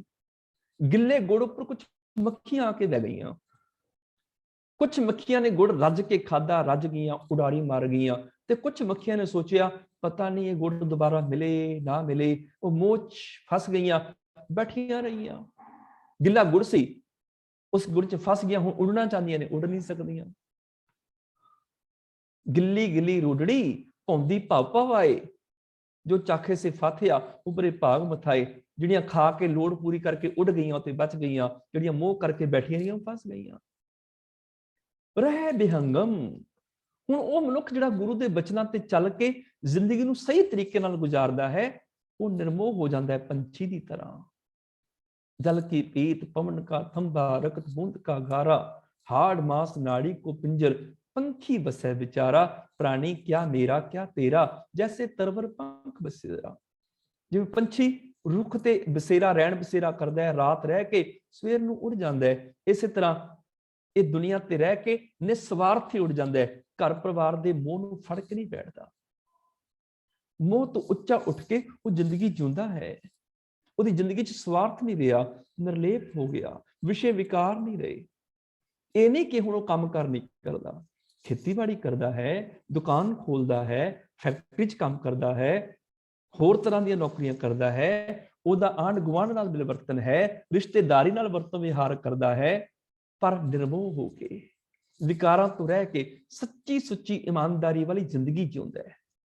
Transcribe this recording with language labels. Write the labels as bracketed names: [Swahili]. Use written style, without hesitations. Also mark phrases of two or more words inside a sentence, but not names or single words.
[Punjabi] ਗਿੱਲੇ ਗੁੜ ਉੱਪਰ ਕੁਝ ਮੱਖੀਆਂ ਆ ਕੇ ਬਹਿ ਗਈਆਂ, ਕੁਝ ਮੱਖੀਆਂ ਨੇ ਗੁੜ ਰੱਜ ਕੇ ਖਾਧਾ, ਰੱਜ ਗਈਆਂ, ਉਡਾਰੀ ਮਾਰ ਗਈਆਂ, ਤੇ ਕੁਝ ਮੱਖੀਆਂ ਨੇ ਸੋਚਿਆ ਪਤਾ ਨਹੀਂ ਇਹ ਗੁੜ ਦੁਬਾਰਾ ਮਿਲੇ ਨਾ ਮਿਲੇ, ਉਹ ਮੋਹ 'ਚ ਫਸ ਗਈਆਂ, ਬੈਠੀਆਂ ਰਹੀਆਂ। ਗਿੱਲਾ ਗੁੜ ਸੀ, ਉਸ ਗੁੜ 'ਚ ਫਸ ਗਈਆਂ, ਹੁਣ ਉਡਣਾ ਚਾਹੁੰਦੀਆਂ ਨੇ, ਉਡ ਨਹੀਂ ਸਕਦੀਆਂ। ਗਿੱਲੀ ਗਿੱਲੀ ਰੋਡੜੀ ਭੌਂਦੀ ਭਵ ਭਵ ਆਏ, ਜੋ ਚਾਖੇ ਸੇ ਫਾਥਿਆ ਉਬਰੇ ਭਾਗ ਮਥਾਏ, ਜਿਹੜੀਆਂ ਖਾ ਕੇ ਲੋੜ ਪੂਰੀ ਕਰਕੇ ਉੱਡ ਗਈਆਂ ਤੇ ਬਚ ਗਈਆਂ, ਜਿਹੜੀਆਂ ਮੋਹ ਕਰਕੇ ਬੈਠੀਆਂ ਰਹੀਆਂ ਫਸ ਗਈਆਂ। ਰਹਿ ਬਿਹੰਗਮ, ਹੁਣ ਉਹ ਮਨੁੱਖ ਜਿਹੜਾ ਗੁਰੂ ਦੇ ਬਚਨਾਂ ਤੇ ਚੱਲ ਕੇ ਜ਼ਿੰਦਗੀ ਨੂੰ ਸਹੀ ਤਰੀਕੇ ਨਾਲ ਗੁਜ਼ਾਰਦਾ ਹੈ, ਉਹ ਨਿਰਮੋਹ ਹੋ ਜਾਂਦਾ ਹੈ ਪੰਛੀ ਦੀ ਤਰ੍ਹਾਂ। [Hindi] जल की पीत पवन का थंबा रकत बूंद का गारा, हाड़ मास नाड़ी को पिंजर पंखी बसे बेचारा, प्राणी क्या मेरा क्या तेरा, जैसे तरवर पंख बसेरा। [Punjabi] ਜਿਵੇਂ ਪੰਛੀ ਰੁੱਖ ਤੇ ਬਸੇਰਾ ਰਹਿਣ ਬਸੇਰਾ ਕਰਦਾ ਹੈ, ਰਾਤ ਰਹਿ ਕੇ ਸਵੇਰ ਨੂੰ ਉੜ ਜਾਂਦਾ ਹੈ, ਇਸ ਤਰ੍ਹਾਂ ਯੇ ਦੁਨੀਆ ਤੇ ਰਹਿ ਕੇ ਨਿਸਵਾਰਥ ਹੀ ਉੜ ਜਾਂਦਾ ਹੈ, ਘਰ ਪਰਿਵਾਰ ਦੇ ਮੋਹ ਨੂੰ ਫੜ ਕੇ ਨਹੀਂ ਬੈਠਦਾ। ਮੋਹ ਤੋ ਉੱਚਾ ਉੱਠ ਕੇ ਵੋ ਜ਼ਿੰਦਗੀ ਜਿਉਂਦਾ ਹੈ, ਉਹਦੀ ਜ਼ਿੰਦਗੀ 'ਚ ਸਵਾਰਥ ਨਹੀਂ ਰਿਹਾ, ਨਿਰਲੇਪ ਹੋ ਗਿਆ, ਵਿਸ਼ੇ ਵਿਕਾਰ ਨਹੀਂ ਰਹੇ। ਇਹ ਨਹੀਂ ਕਿ ਹੁਣ ਉਹ ਕੰਮ ਕਰ ਨਹੀਂ ਕਰਦਾ, ਖੇਤੀਬਾੜੀ ਕਰਦਾ ਹੈ, ਦੁਕਾਨ ਖੋਲਦਾ ਹੈ, ਫੈਕਟਰੀ 'ਚ ਕੰਮ ਕਰਦਾ ਹੈ, ਹੋਰ ਤਰ੍ਹਾਂ ਦੀਆਂ ਨੌਕਰੀਆਂ ਕਰਦਾ ਹੈ, ਉਹਦਾ ਆਂਢ ਗੁਆਂਢ ਨਾਲ ਮਿਲਵਰਤਨ ਹੈ, ਰਿਸ਼ਤੇਦਾਰੀ ਨਾਲ ਵਰਤੋਂ ਵਿਹਾਰ ਕਰਦਾ ਹੈ, ਪਰ ਨਿਰਮੋਹ ਹੋ ਕੇ, ਵਿਕਾਰਾਂ ਤੋਂ ਰਹਿ ਕੇ ਸੱਚੀ ਸੁੱਚੀ ਇਮਾਨਦਾਰੀ ਵਾਲੀ ਜ਼ਿੰਦਗੀ ਜਿਉਂਦਾ ਹੈ।